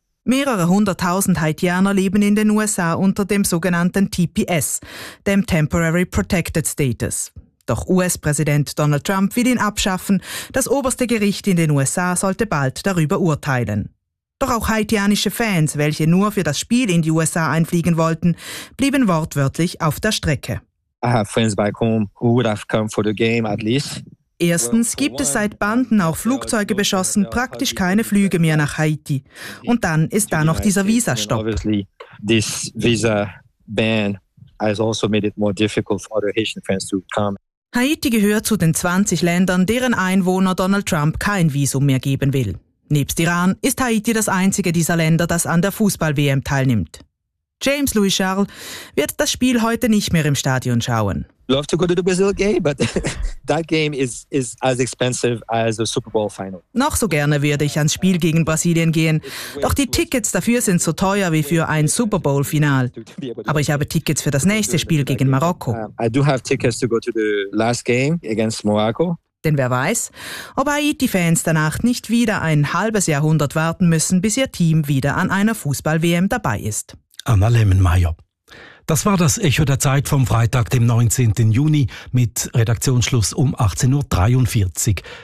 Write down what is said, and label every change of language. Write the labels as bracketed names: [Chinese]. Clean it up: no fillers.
[German] Mehrere hunderttausend Haitianer leben in den USA unter dem sogenannten TPS, dem Temporary Protected Status. Doch US-Präsident Donald Trump will ihn abschaffen. Das oberste Gericht in den USA sollte bald darüber urteilen. Doch auch haitianische Fans, welche nur für das Spiel in die USA einfliegen wollten, blieben wortwörtlich auf der Strecke. [English] I have friends back home who would have come for the game at least. [German] Erstens gibt es seit Banden auch Flugzeuge beschossen, praktisch keine Flüge mehr nach Haiti. Und dann ist da noch dieser Visastopp. [English] Obviously, this visa ban has also made it more difficult for the Haitian fans to come. [German] Haiti gehört zu den 20 Ländern, deren Einwohner Donald Trump kein Visum mehr geben will. Nebst Iran ist Haiti das einzige dieser Länder, das an der Fußball-WM teilnimmt. James Louis Charles wird das Spiel heute nicht mehr im Stadion schauen. [English] Love to go to the Brazil game, but that game is as expensive as the Super Bowl final. [German] Noch so gerne würde ich ans Spiel gegen Brasilien gehen, doch die Tickets dafür sind so teuer wie für ein Super Bowl Final. Aber ich habe Tickets für das nächste Spiel gegen Marokko. [English] I do have tickets to go to the last game against Morocco. [German] Denn wer weiß, ob Haiti-Fans danach nicht wieder ein halbes Jahrhundert warten müssen, bis ihr Team wieder an einer Fußball-WM dabei ist. Anna Lehmann-Meyer. Das war das Echo der Zeit vom Freitag, dem 19. Juni, mit Redaktionsschluss um 18.43 Uhr.